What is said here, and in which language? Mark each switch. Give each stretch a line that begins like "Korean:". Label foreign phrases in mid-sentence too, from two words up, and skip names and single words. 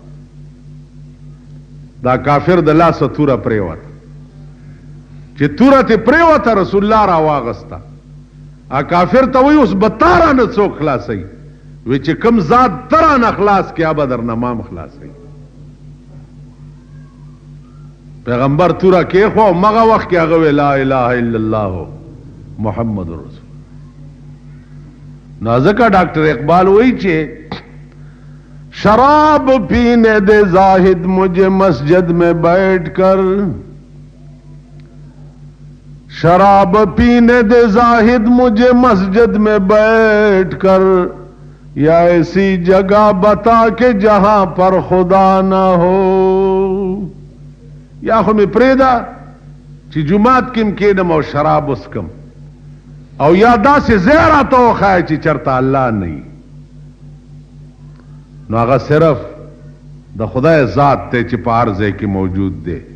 Pashto: دا کافر د لاسه توره پرېوته چې توره تې پرېوته رسول الله راواغسته کافر ته وی اوس به تا رانه څوک خلاصوي وی چې کوم ذات ته رانه خلاص کړي هغه به درنه ما هم خلاصوي پیغمبر توره کېښوه او مغه وخت کې هغه وی
Arabic: لا اله الا الله محمد رسول
Pashto: نو ځکه ډاکټر اقبال وایي چې
Urdu: شراب پینے دے زاہد مجھے مسجد میں بیٹھ کر شراب پینے دے زاہد مجھے مسجد میں بیٹھ کر یا ایسی جگہ بتا کہ جہاں پر خدا نہ ہو
Pashto: یا خو می پریدا چې جمعات کم کېدم او شراب وسکم او یا داسې ځای راته وښایه چې چېرته الله نه وي نو هغه صرف د خدای ذات دی چې په هر ځای کې موجود دی